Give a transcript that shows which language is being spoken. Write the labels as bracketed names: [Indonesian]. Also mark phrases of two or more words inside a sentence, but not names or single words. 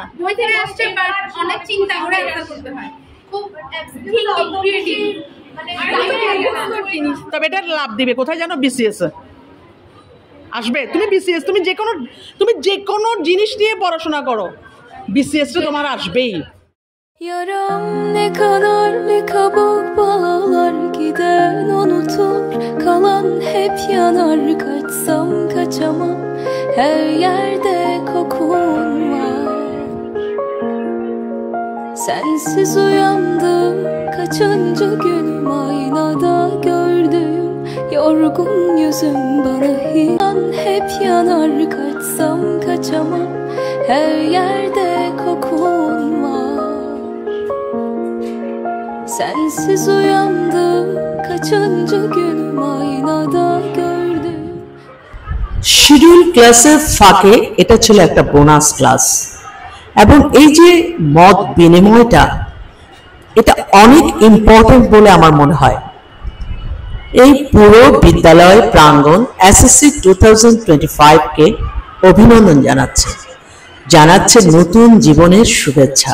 [Bangla] বই থেকে আসছে বাট অনেক চিন্তা করে অ্যান্সার করতে হয়, খুব ক্রিয়েটিভ। তবে এটার লাভ দিবে কোথায় জানো? বিসিএস আসবে। তুমি বিসিএস তুমি যে কোনো জিনিস নিয়ে pораশোনা করো, বিসিএস তো তোমার আসবেই। [Turkish] Yaram ne kadar ne kabuk bağlar gider unutur kalan hep yanar kaçsam kaçamam her yerde kokun var. Sensiz uyandım kaçıncı günüm aynada gördüm yorgun yüzüm bana hilan hep yanar kaçsam kaçamam her yerde kokun var. Sensiz uyandım kaçıncı günüm aynada gördüm. [Bangla] শিডিউল ক্লাসের ফাঁকে এটা ছিল একটা বোনাস ক্লাস, এবং এই যে মত বিনিময়টা এটা অনেক ইম্পর্টেন্ট বলে আমার মনে হয়। এই পুরো বিদ্যালয় প্রাঙ্গণ এসএসসি 2025-কে অভিনন্দন জানাচ্ছে নতুন জীবনের শুভেচ্ছা।